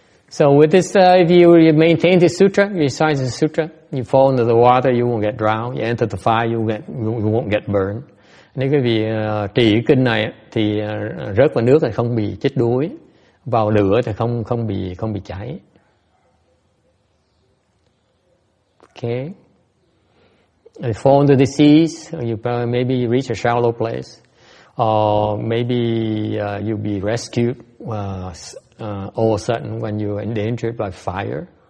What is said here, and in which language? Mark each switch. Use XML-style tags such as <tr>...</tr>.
<en>So with this, if you maintain the sutra, you recite the sutra, you fall into the water, you won't get drowned. You enter the fire, you won't get burned.</en> <vi>Nếu quý vị trì kinh này thì rớt vào nước thì không bị chết đuối, vào lửa thì không bị cháy. Okay.</vi> <en>You fall into the seas, you maybe reach a shallow place, or maybe you'll be rescued all of a sudden when you're endangered by fire.</en>